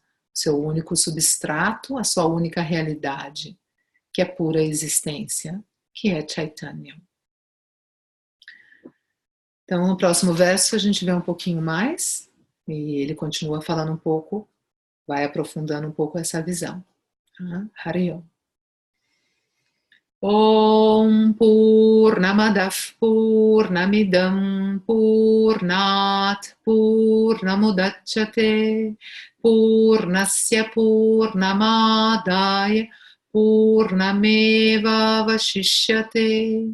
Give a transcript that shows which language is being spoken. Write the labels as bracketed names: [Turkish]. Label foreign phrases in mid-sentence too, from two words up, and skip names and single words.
[Portuguese] Seu único substrato, a sua única realidade. Que é pura existência, que é Chaitanya. Então, no próximo verso a gente vê um pouquinho mais, e ele continua falando um pouco, vai aprofundando um pouco essa visão. [Sanskrit] हरि ॐ. ॐ पूर्णमदः पूर्णमिदं पूर्णात् पूर्णमुदच्यते पूर्णस्य पूर्णमादाय पूर्णमेव अवशिष्यते.